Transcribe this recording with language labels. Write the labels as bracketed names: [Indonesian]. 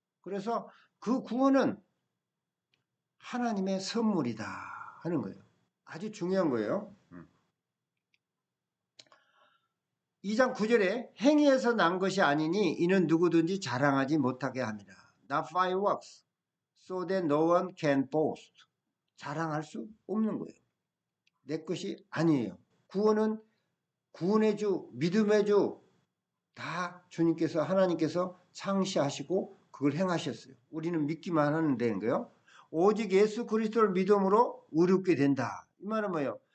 [Korean] 그래서 그 구원은 하나님의 선물이다 하는 거예요. 아주 중요한 거예요. 2장 9절에 행위에서 난 것이 아니니 이는 누구든지 자랑하지 못하게 합니다. [English] Not by works, so that no one can boast. [Korean] 자랑할 수 없는 거예요. 내 것이 아니에요. 구원은 구원의 주, 믿음의 주 다 주님께서 하나님께서 창시하시고 그걸 행하셨어요. 우리는 믿기만 하는 데인 거예요. 오직 예수 그리스도를 믿음으로 의롭게 된다. 이 말은 뭐예요?